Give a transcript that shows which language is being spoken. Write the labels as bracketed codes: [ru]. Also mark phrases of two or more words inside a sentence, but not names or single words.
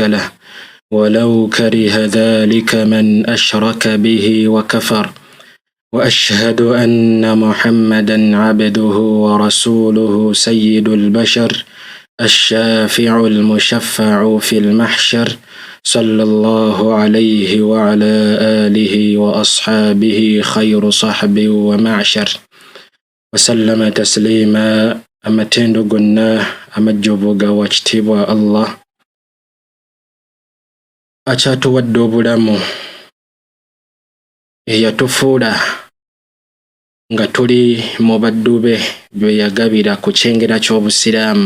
[ar] له، ولو كره ذلك من أشرك به وكفر، وأشهد أن محمدًا عبده ورسوله سيد البشر الشافع المشفع في المحشر، صلى الله عليه وعلى آله وأصحابه خير صحب ومعشر، وسلم تسليما. [lg] amatendo gonna amajjoboga wa kitiibwa Allah akyatuwadde obulamu, eyatufuula nga tuli mu baddu be bye yagabira ku kyengera ky'obusiraamu.